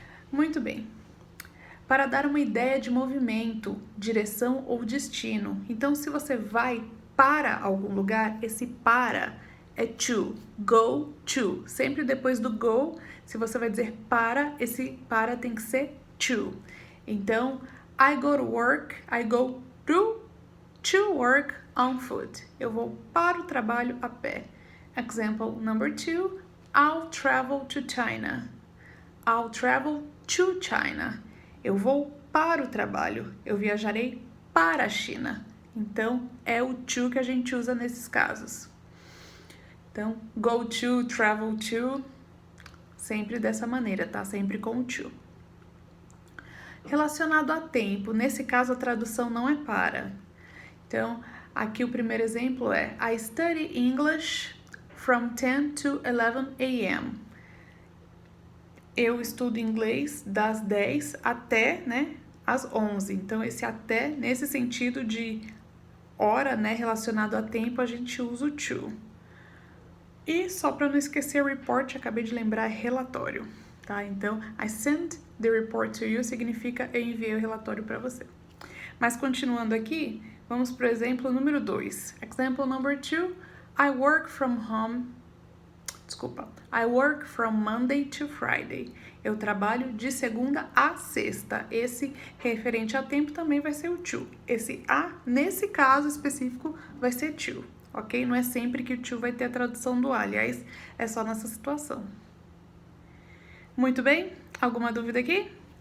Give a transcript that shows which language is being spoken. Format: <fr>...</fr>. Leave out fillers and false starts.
<pt>Muito bem. Para dar uma ideia de movimento, direção ou destino. Então, se você vai para algum lugar, esse para é to, go to. Sempre depois do go, se você vai dizer para, esse para tem que ser to.</pt> <en>Então, I go to work, I go to work on foot.</en> <pt>Eu vou para o trabalho a pé.</pt> <en>Example number 2, I'll travel to China. I'll travel to China.</en> <pt>Eu vou para o trabalho. Eu viajarei para a China. Então, é o to que a gente usa nesses casos. Então, go to, travel to, sempre dessa maneira, tá? Sempre com o to. Relacionado a tempo, nesse caso a tradução não é para. Então, aqui o primeiro exemplo é</pt> <en>I study English from 10 to 11 a.m.</en> <pt>Eu estudo inglês das 10 até, né, às 11. Então, esse até, nesse sentido de hora, né, relacionado a tempo, a gente usa o to. E só para não esquecer, report, acabei de lembrar, é relatório, tá? Então,</pt> <en>I sent the report to you</en> <pt>significa eu enviei o relatório para você. Mas continuando aqui, vamos para o exemplo número 2.</pt> <en>Example number 2, I work from Monday to Friday.</en> <pt>Eu trabalho de segunda a sexta. Esse referente a tempo também vai ser o to. Esse a, nesse caso específico, vai ser to. Ok? Não é sempre que o to vai ter a tradução do a, aliás, é só nessa situação. Muito bem? Alguma dúvida aqui?</pt>